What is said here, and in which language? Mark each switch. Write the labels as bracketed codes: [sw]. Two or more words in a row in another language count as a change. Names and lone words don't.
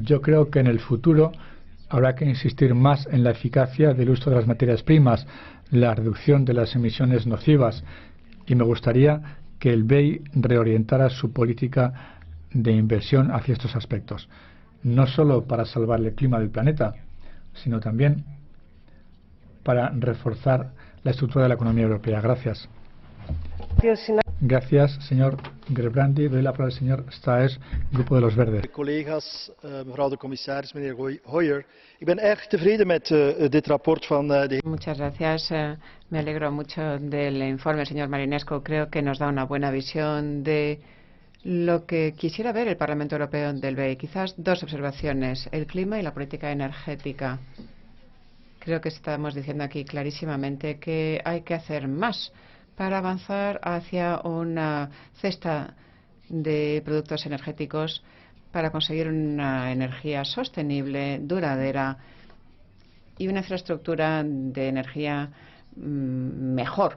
[es] Yo creo que en el futuro habrá que insistir más en la eficacia del uso de las materias primas, la reducción de las emisiones nocivas, y me gustaría que el BEI reorientara su política de inversión hacia estos aspectos, no solo para salvar el clima del planeta, sino también para reforzar la estructura de la economía europea. Gracias. Gracias, señor Gerbrandi. Doy la palabra al señor Staes, Grupo de los Verdes. [nl] Collega's, mevrouw de commissaris, meneer Hoyer. Ik ben erg tevreden met dit rapport van de... [es] Muchas gracias. Me alegro mucho del informe, señor Marinescu. Creo que nos da una buena visión de lo que quisiera ver el Parlamento Europeo del BEI. Quizás dos observaciones: el clima y la política energética. Creo que estamos diciendo aquí clarísimamente que hay que hacer más para avanzar hacia una cesta de productos energéticos para conseguir una energía sostenible, duradera y una infraestructura de energía mejor.